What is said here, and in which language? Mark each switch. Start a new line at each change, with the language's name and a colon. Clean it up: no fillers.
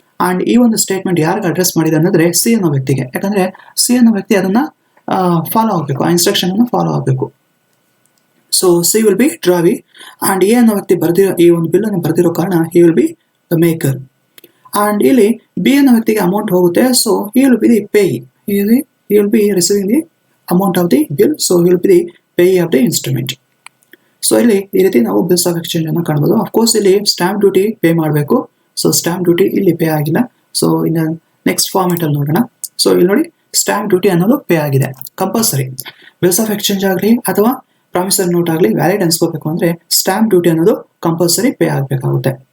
Kannada: And ಈ ಒಂದು statement ಯಾರಿಗೆ ಅಡ್ರೆಸ್ ಮಾಡಿದೆ ಅಂದ್ರೆ ಸಿ ಅನ್ನೋ ವ್ಯಕ್ತಿಗೆ, ಯಾಕಂದ್ರೆ ಸಿ ಅನ್ನೋ ವ್ಯಕ್ತಿ ಅದನ್ನ ಫಾಲೋ ಆಗಬೇಕು, ಆ ಇನ್ಸ್ಟ್ರಕ್ಷನ್ ಅನ್ನು ಫಾಲೋ ಆಗಬೇಕು.
English: so C will be drawee
Kannada: and A ಅನ್ನೋ ವ್ಯಕ್ತಿ ಬರೆದಿರೋ ಈ ಒಂದು ಬಿಲ್ ಅನ್ನು ಬರೆದಿರೋ ಕಾರಣ
English: He will be the maker.
Kannada: And ಇಲ್ಲಿ ಬಿ ಅನ್ನೋ ವ್ಯಕ್ತಿಗೆ ಅಮೌಂಟ್ ಹೋಗುತ್ತೆ.
English: So he will be the payee, he will be receiving the amount of the bill, so he will be the payee of the instrument.
Kannada: So ಇಲ್ಲಿ ಈ ರೀತಿ ನಾವು bills of exchange ಅನ್ನು ಕಾಣಬಹುದು. ಅಫ್ಕೋರ್ಸ್ ಇಲ್ಲಿ ಸ್ಟಾಂಪ್ ಡ್ಯೂಟಿ ಪೇ ಮಾಡಬೇಕು. So stamp duty ಇಲ್ಲಿ pay ಆಗಿಲ್ಲ. ಸೊ ಇನ್ನು ನೆಕ್ಸ್ಟ್ ಫಾರ್ಮೆಟ್ ಅಲ್ಲಿ ನೋಡೋಣ. ಸೊ ಇಲ್ಲಿ ನೋಡಿ ಸ್ಟಾಂಪ್ ಡ್ಯೂಟಿ ಅನ್ನೋದು ಪೇ ಆಗಿದೆ, ಕಂಪಲ್ಸರಿ. ಬಿಲ್ಸ್ ಆಫ್ ಎಕ್ಸ್ಚೇಂಜ್ ಆಗಲಿ ಅಥವಾ ಪ್ರಾಮಿಸರಿ ನೋಟ್ ಆಗಲಿ ವ್ಯಾಲಿಡ್ ಅನ್ಸ್ಕೋಬೇಕು ಅಂದ್ರೆ ಸ್ಟಾಂಪ್ ಡ್ಯೂಟಿ ಅನ್ನೋದು ಕಂಪಲ್ಸರಿ ಪೇ ಆಗಬೇಕಾಗುತ್ತೆ.